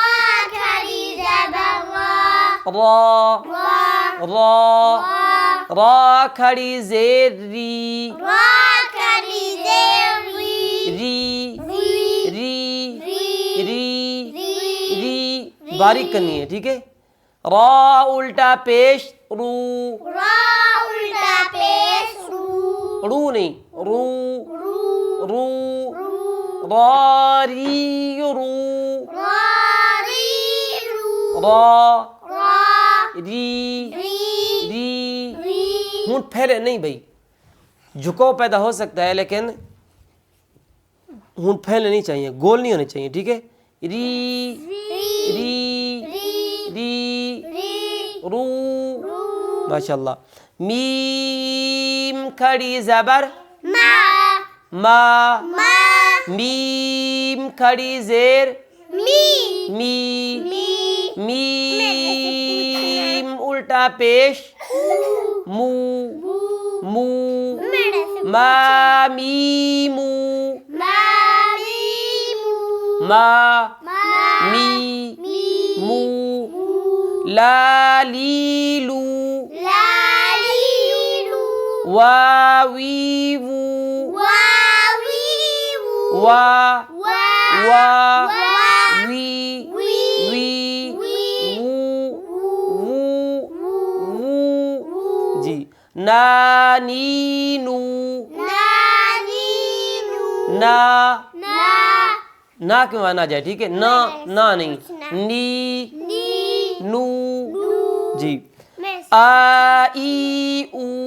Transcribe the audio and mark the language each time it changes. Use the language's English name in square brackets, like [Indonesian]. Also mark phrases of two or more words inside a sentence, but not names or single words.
[Urdu] را را. را کھڑی زیر ری. ری ری ری ری. باریک کرنی ہے، ٹھیک ہے. را الٹا پیش رو. رو نہیں، رو رو. را ری رو. را ری ری. ہونٹ پھیلے نہیں بھائی، جھکاؤ پیدا ہو سکتا ہے لیکن ہونٹ پھیلنے نہیں چاہیے، گول نہیں ہونے چاہیے. ٹھیک ہے. ری ری ری رو. ماشاء اللہ. میم کھڑی زبر ما. میم کھڑی زیر می. میم الٹا پیش مو. مو. ما می مو. ما می مو. لا لی لو. واوی وو. وا وا وی وی وو وو. جی. نا نی نو. نا کے مانا جائے، ٹھیک ہے. نا نہیں، نی نو. جی. آ ای او.